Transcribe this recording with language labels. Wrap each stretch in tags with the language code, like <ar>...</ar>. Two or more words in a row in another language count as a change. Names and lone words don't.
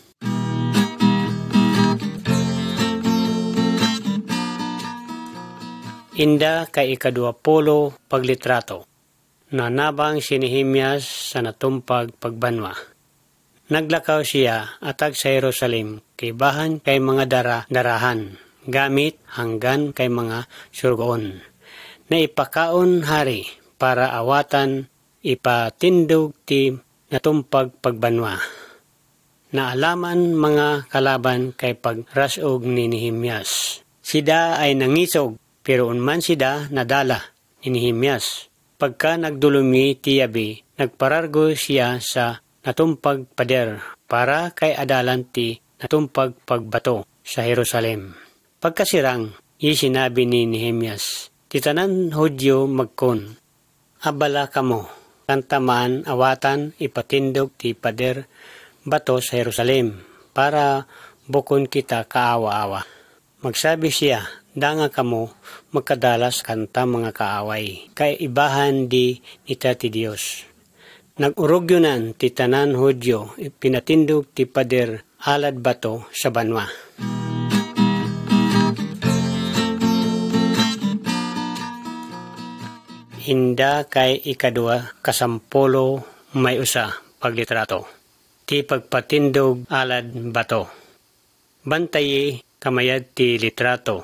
<agn>Inda kay ika-20 paglitrato. Nanabang si Nehemias sa natumpag pagbanwa. Naglakaw siya atag sa Jerusalem kay bahan kay mga darahan, gamit hanggan kay mga surgoon. Na ipakaon hari para awatan ipatindog ti natumpag pagbanwa. Naalaman mga kalaban kay pagrasog ni Nehemias. Sida ay nangisog, pero unman sida nadala ni Nehemias. Pagka nagdulumi tiyabi, nagparargo siya sa natumpag pader para kay adalan ti natumpag pagbato sa Jerusalem. Pagkasirang, sinabi ni Nehemias, titanan Hudyo magkon, abala kamo, kantamaan awatan ipatindog ti pader bato sa Jerusalem para bukon kita kaawa-awa. Magsabi siya, danga kamo magkadalas kanta mga kaaway, kay ibahan di nita ti Dios. Nag-urogyonan ti tanan Hudyo, pinatindog ti pader alad bato sa banwa. Inda kay ika-20 may usa paglitrato. Ti pagpatindog alad bato. Bantayi kamayad ti litrato.</agn>